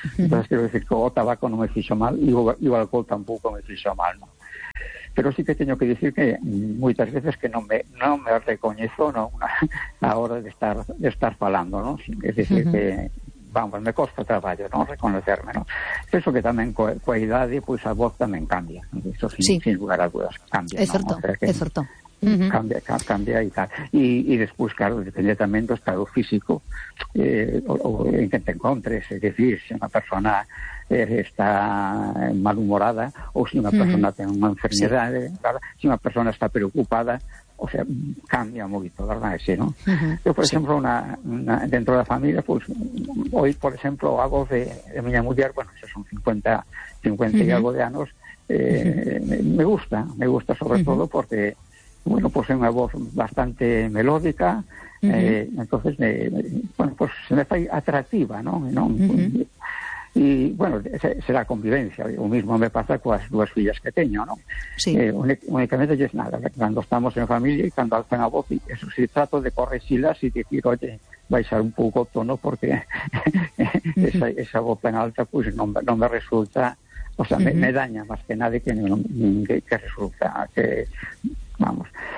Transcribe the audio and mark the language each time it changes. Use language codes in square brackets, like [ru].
[gl] Entonces quero decir que o tabaco non me fixo mal e o alcohol tampouco me fixo mal, ¿no? Pero sí que teño que decir que moitas veces que non me recoñezo, ¿no?, a hora de estar falando, ¿no? Es decir, que vamos, me costa traballo, ¿no?, reconocerme, ¿no? Penso que tamén coa idade, pois a voz tamén cambia, eso sin lugar a dudas, cambia, é certo, ¿no? O sea que... é certo. [es] Cambia y tal. Y después, claro, depende también del estado físico, o en que te encontres. Es decir, si una persona está malhumorada, o si una persona tiene una enfermedad, si una persona está preocupada, o sea, cambia mucho, ¿verdad? Sí, ¿no? Yo, por ejemplo, una dentro de la familia, pues hoy, por ejemplo, a voz de mi mujer, bueno, ya son 50 y algo de años, me gusta sobre todo porque. [gl] Bueno, pues é unha voz bastante melódica, entonces se me fai atractiva, ¿no? [es] Y bueno, será convivencia, o mismo me pasa [gl] coas dúas fillas que teño, ¿no? [es] Sí. [gl] Únicamente es nada, cando estamos en familia e cando alzan a voz, eso sí, [es] trato de corregirlas y decir, oye, [gl] baixar un pouco o tono porque esa voz tan alta pues non me resulta, o sea, [es] me daña más que nada [gl] que resulta que vamos.